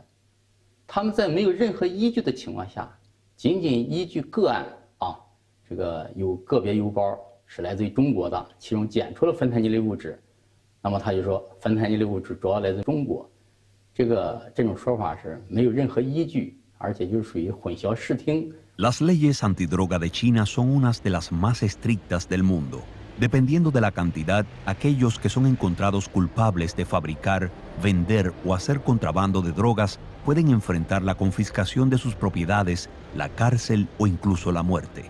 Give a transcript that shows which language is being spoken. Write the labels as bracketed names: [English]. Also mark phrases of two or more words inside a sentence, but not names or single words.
[Chinese] 他们在没有任何依据的情况下，仅仅依据个案这个有个别邮包是来自于中国的，其中检出了芬太尼类物质，那么他就说芬太尼类物质主要来自中国。这种说法是没有任何依据，而且就是属于混淆视听。 [Spanish] Las leyes antidroga de China son unas de las más estrictas del mundo. Dependiendo de la cantidad, aquellos que son encontrados culpables de fabricar, vender o hacer contrabando de drogas pueden enfrentar la confiscación de sus propiedades, la cárcel o incluso la muerte.